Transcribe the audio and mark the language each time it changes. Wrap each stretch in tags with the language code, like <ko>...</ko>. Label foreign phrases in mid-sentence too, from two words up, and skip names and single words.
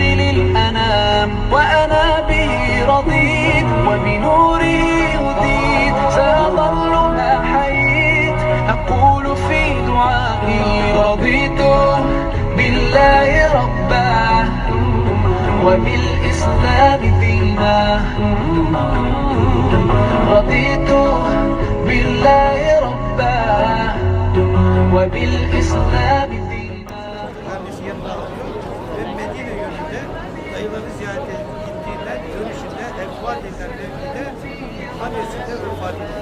<ar>للأنام وأنا به رضيت وبنوره هديت سأظل ما حييت أقول في دعائي رضيت بالله ربا وبالإسلام دينا رضيت بالله ربا وبالإسلام دينا.</ar> <tr>Kardeşlerim ve Medine yönünde dayıları ziyarete gittiğinden dönüşünde Evfat edilen mevkide annesinde vefat etti.</tr>